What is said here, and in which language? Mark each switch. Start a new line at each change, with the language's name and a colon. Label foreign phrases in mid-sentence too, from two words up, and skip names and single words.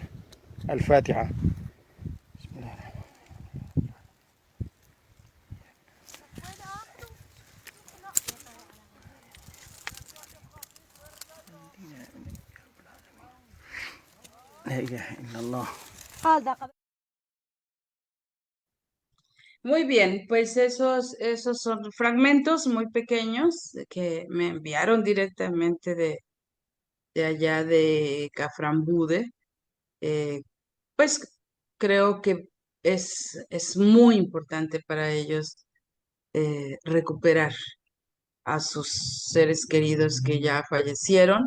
Arabic: الفاتحة. بسم الله الرحمن لا إله إلا الله.
Spanish: Muy bien, pues esos son fragmentos muy pequeños que me enviaron directamente de allá de Caframbude. Pues creo que es muy importante para ellos recuperar a sus seres queridos que ya fallecieron.